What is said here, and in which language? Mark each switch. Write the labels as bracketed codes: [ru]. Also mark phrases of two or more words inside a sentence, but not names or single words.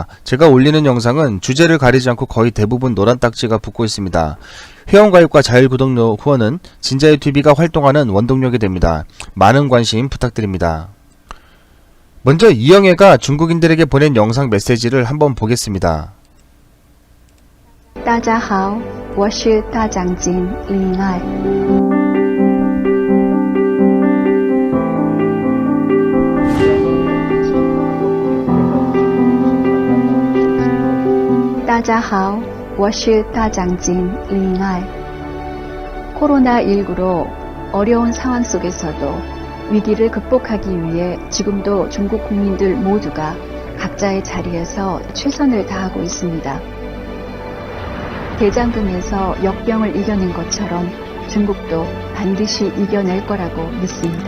[ko] 제가 올리는 영상은 주제를 가리지 않고 거의 대부분 노란 딱지가 붙고 있습니다. 회원가입과 자율구독료 후원은 진자유TV가 활동하는 원동력이 됩니다. 많은 관심 부탁드립니다. 먼저 이영애가 중국인들에게 보낸 영상 메시지를 한번 보겠습니다. [zh] 大家好，我是大长今林爱。大家好，我是大长今林爱。 [ko] 코로나19로 어려운 상황 속에서도 위기를 극복하기 위해 지금도 중국 국민들 모두가 각자의 자리에서 최선을 다하고 있습니다. 대장금에서 역병을 이겨낸 것처럼 중국도 반드시 이겨낼 거라고 믿습니다.